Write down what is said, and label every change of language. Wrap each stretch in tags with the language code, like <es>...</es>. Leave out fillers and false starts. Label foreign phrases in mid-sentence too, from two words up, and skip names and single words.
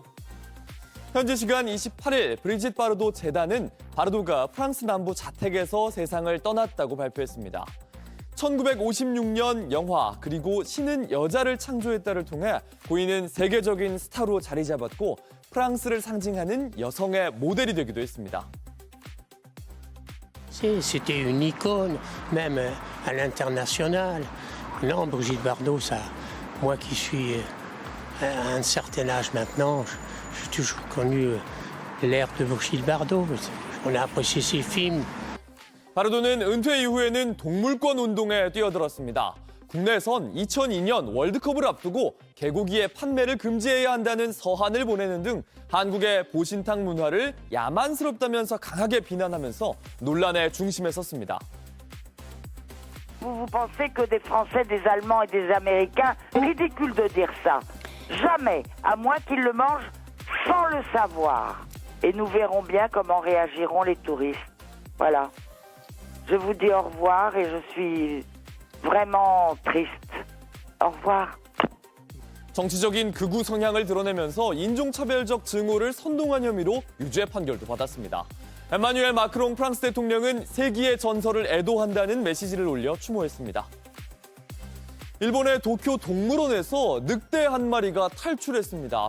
<ko>현지 시간 28일 브리짓 바르도 재단은 바르도가 프랑스 남부 자택에서 세상을 떠났다고 발표했습니다. 1956년 영화 그리고 신은 여자를 창조했다를 통해 보이는 세계적인 스타로 자리 잡았고 프랑스를 상징하는 여성의 모델이 되기도 했습니다.</ko> <fr>C'était une icône, même à l'international. Non, Brigitte Bardot, ça, moi qui suis à un certain âge maintenant, j'ai toujours connu l'ère de Brigitte Bardot. On a apprécié ses films.</fr> <ko>바르도는 은퇴 이후에는 동물권 운동에 뛰어들었습니다. 국내선 2002년 월드컵을 앞두고 개고기의 판매를 금지해야 한다는 서한을 보내는 등 한국의 보신탕 문화를 야만스럽다면서 강하게 비난하면서 논란의 중심에 섰습니다.</ko> <fr>Vous pensez que des Français, des Allemands et des Américains, ridicule de dire ça. Jamais, à moins qu'ils le mangent sans le savoir. Et nous verrons bien comment réagiront les touristes. Voilà. Je vous dis au revoir et je suis vraiment triste. Au revoir.</fr> <ko>정치적인 극우 성향을 드러내면서 인종차별적 증오를 선동한 혐의로 유죄 판결도 받았습니다. 에마뉴엘 마크롱 프랑스 대통령은 세기의 전설을 애도한다는 메시지를 올려 추모했습니다. 일본의 도쿄 동물원에서 늑대 한 마리가 탈출했습니다.</ko>